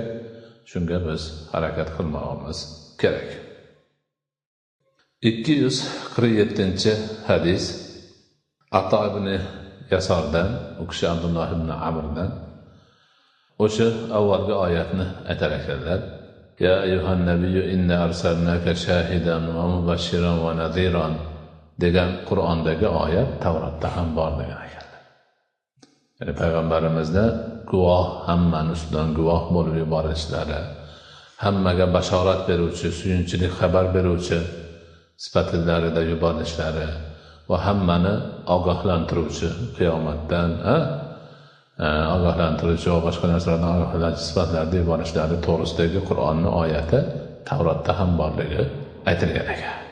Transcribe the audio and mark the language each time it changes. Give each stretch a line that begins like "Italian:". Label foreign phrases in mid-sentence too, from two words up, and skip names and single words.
Uzbek: Shunga biz harakat qilmoqimiz kerak. 247 hadis Ato ibn Yasordan, u kishi Abdulloh ibn Amrdan o'sha avvalgi oyatni aytar ekanlar.
Arabic: يا أيها النبي إنا أرسلناك شاهدا ومبشرا ونذيرا
Uzbek: degan Qur'ondagi oyat Tavrotda ham bor degan ekanlar. Ya'ni payg'ambarimizda guvoh, hammani ustidan guvoh bo'lib yuborishlari, hammaga bashorat beruvchi, suyunchilik xabar beruvchi sifatlarida yuborishlari va hammani ogohlantiruvchi qiyomatdan, ogohlantiruvchi va boshqa narsalardan ogohlantiruvchi sifatlarda yuborishlari to'g'risidagi Qur'onning oyati Tavrotda ham borligi aytilgan ekan.